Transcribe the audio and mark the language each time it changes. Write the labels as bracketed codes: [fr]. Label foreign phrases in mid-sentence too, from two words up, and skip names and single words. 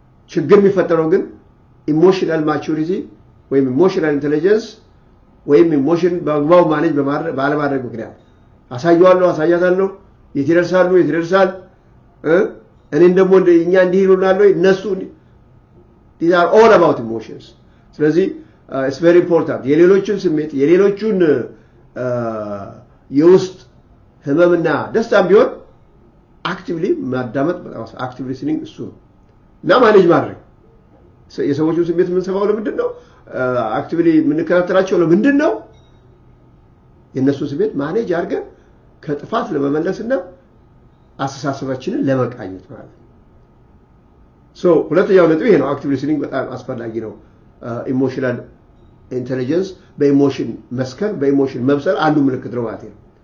[am] ችግር የሚፈጠረው ግን [en] emotional maturity [am] ወይም [en] emotional intelligence [am] ወይም ኢሞሽን በአግባቡ ማኔጅ በማድረግ፣ ባለማድረግ ምክንያት አሳየዋለሁ፣ አሳያታለሁ፣ የት ይደርሳሉ፣ የት ይደርሳል፣ እ? እኔን ደግሞ እንደ፣ እኛ እንዲህ ይሉናል ወይ? እነሱ እንዲ-፣ [en] these are all about emotions። [am] ስለዚህ፣ [en] uh, it's very important። [am] የሌሎቹን ስሜት፣ የሌሎቹን፣ uh, የውስጥ ህመምና ደስታም ቢሆን አክቲቭሊ ማዳመጥ በጣም አስ-፣ [en] active listening [am] እሱ ነው። እና ማኔጅ ማድረግ ሰ-፣ የሰዎቹን ስሜት የምንሰማው ለምንድን ነው? Uh, አክቲቭሊ የምንከታተላቸው ለምንድን ነው? የእነሱን ስሜት ማኔጅ አድርገን ከጥፋት ለመመለስና አስተሳሰባችንን ለመቃኘት ማለት ነው። ሶ፣ ሁለተኛው ነጥብ ይሄ ነው። [en] active listening [am] በጣም አስፈላጊ ነው። Uh, [en] emotional intelligence፣ [am] በኢሞሽን መስከር፣ በኢሞሽን መብሰል አንዱ ምልክት ነው ማለት ነው።